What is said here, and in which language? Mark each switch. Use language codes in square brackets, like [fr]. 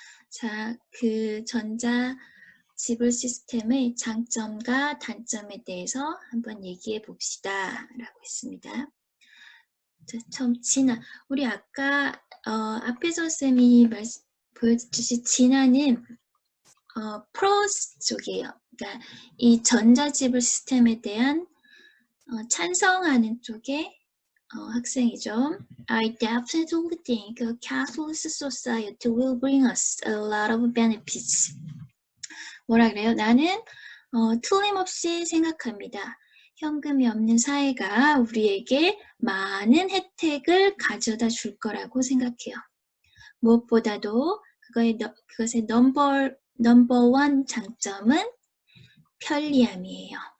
[ko] 자, 그 전자 지불 시스템의 장점과 단점에 대해서 한번 얘기해 봅시다. 라고 했습니다. 자, 처음 진화. 우리 아까 앞에서 쌤이 보여주신 진화는 프로스 쪽이에요. 그러니까 이 전자지불 시스템에 대한 찬성하는 쪽의 학생이죠. [en] I definitely think a cashless society will bring us a lot of benefits. [ko] 뭐라 그래요? 나는 틀림없이 생각합니다. 현금이 없는 사회가 우리에게 많은 혜택을 가져다 줄 거라고 생각해요. 무엇보다도 그것의 넘버원 장점은 편리함이에요.